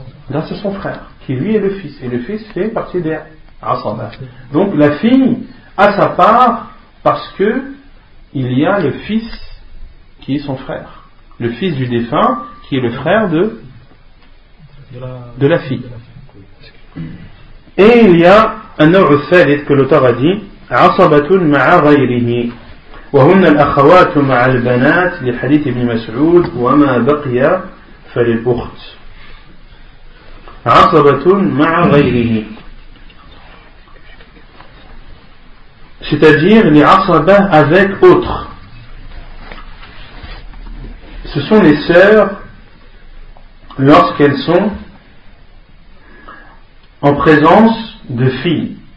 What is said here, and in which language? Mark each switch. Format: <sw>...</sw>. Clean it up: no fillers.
<fr>Grâce à son frère, qui lui est le fils. Et le fils fait partie des asaba. Donc la fille a sa part parce que il y a le fils qui est son frère, le fils du défunt qui est le frère de la fille. Et il y a un autre fait que l'auteur a dit,</fr> <ar>عصبتون مع غيره وهن الأخوات مع البنات لحديث ابن مسعود وما بقي فللأخت. عصبتون مع غيره,</ar> <fr>c'est-à-dire les عصبه avec autre. Ce sont les sœurs lorsqu'elles sont en présence de filles.</fr>